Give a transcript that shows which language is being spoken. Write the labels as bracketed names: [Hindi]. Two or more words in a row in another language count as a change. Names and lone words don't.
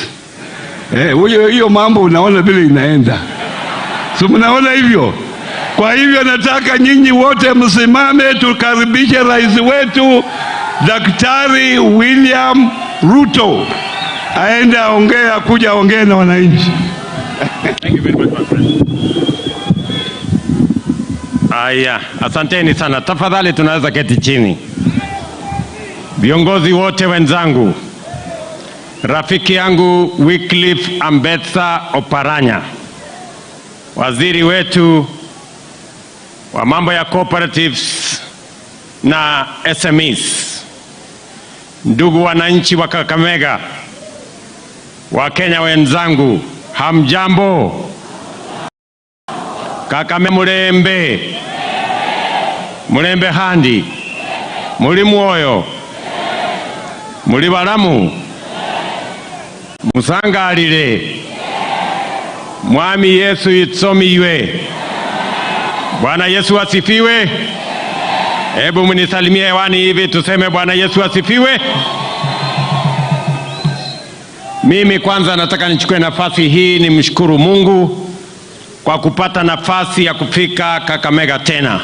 [Swahili] Hiyo mambo unaona vile inaenda. So mnaona hivyo? Kwa hivyo nataka nyinyi wote msimame tukaribishe rais wetu Daktari William Ruto. Aende aongee, kuja aongee na wananchi. [English] Thank you very much, my friend. [Swahili] Aya, asanteni sana. Tafadhali tunaweza keti chini. Viongozi wote wenzangu, rafiki yangu Wycliffe Ambetsa Oparanya, waziri wetu wa mambo ya cooperatives na SMEs, ndugu wananchi wa Kakamega, Wakenya wenzangu, hamjambo? [Luyia] Kakamega mulembe? Mulembe handi? Muli mwoyo? Muli balamu? Musangalile? Mwami Yesu itsomiwe. [Swahili] Bwana Yesu asifiwe. Hebu mnisalimie hewani hivi tuseme Bwana Yesu asifiwe. Mimi kwanza nataka nichukue nafasi hii nimshukuru Mungu kwa kupata nafasi ya kufika Kakamega tena.